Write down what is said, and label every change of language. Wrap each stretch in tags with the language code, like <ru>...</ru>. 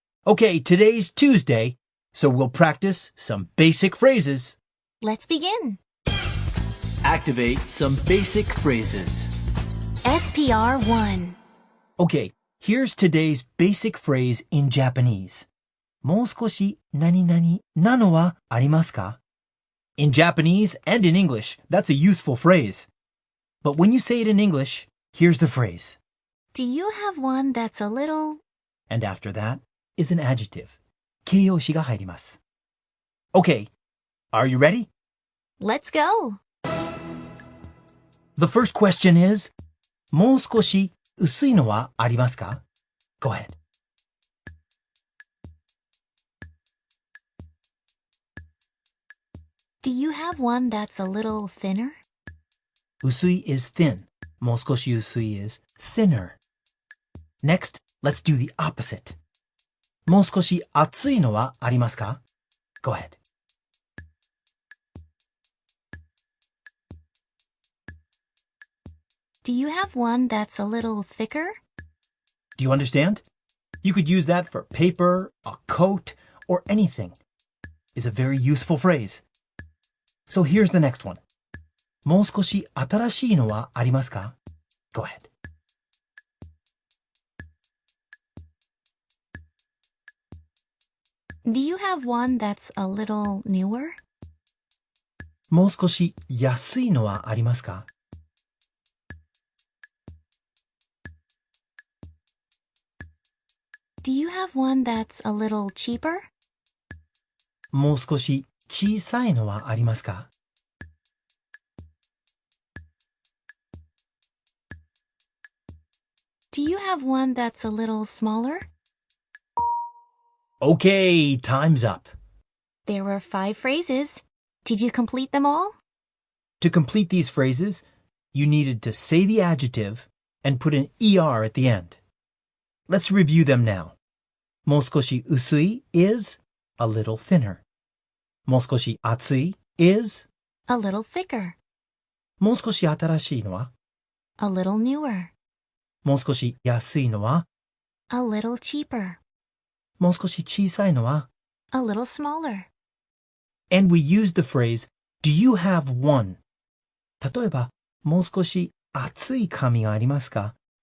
<en>Okay, today's Tuesday, so we'll practice some basic phrases. Let's begin. Activate some basic phrases. SPR 1. Okay, here's today's basic phrase in Japanese.</en> <ja>もう少し何々なのはありますか?</ja> <en>In Japanese and in English, that's a useful phrase. But when you say it in English, here's the phrase. Do you have one that's a little... And after that is an adjective.</en> <ja>形容詞が入ります.</ja> <en>Okay, are you ready? Let's go. The first question is,</en> <ja>もう少し薄いのはありますか?</ja> <en>Go ahead. Do you have one that's a little thinner? 薄い is thin.</en> <ja>もう少し薄い</ja> <en>is thinner. Next, let's do the opposite.</en> <ja>もう少し熱いのはありますか?</ja> <en>Go ahead. Do you have one that's a little thicker? Do you understand? You could use that for paper, a coat, or anything. It's a very useful phrase. So here's the next one.</en> <ja>もう少し新しいのはありますか?</ja> <en>Go ahead. Do you have one that's a little newer?</en> <ja>もう少し安いのはありますか?</ja> <en>Do you have one that's a little cheaper?</en> <ja>もう少し小さいのはありますか?</ja> <en>Do you have one that's a little smaller? Okay, time's up. There were 5 phrases. Did you complete them all? To complete these phrases, you needed to say the adjective and put an ER at the end. Let's review them now.</en> <ja>もう少し薄い</ja> <en>is a little thinner.</en> <ja>もう少し熱い is</ja> <en>A little thicker.</en> <ja>もう少し新しいのは</ja> <en>A little newer.</en> <ja>もう少し安いのは</ja> <en>A little cheaper.</en> <ja>もう少し小さいのは</ja> <en>A little smaller. And we used the phrase, do you have one?</en> <ja>例えば、もう少し厚い紙がありますか?</ja>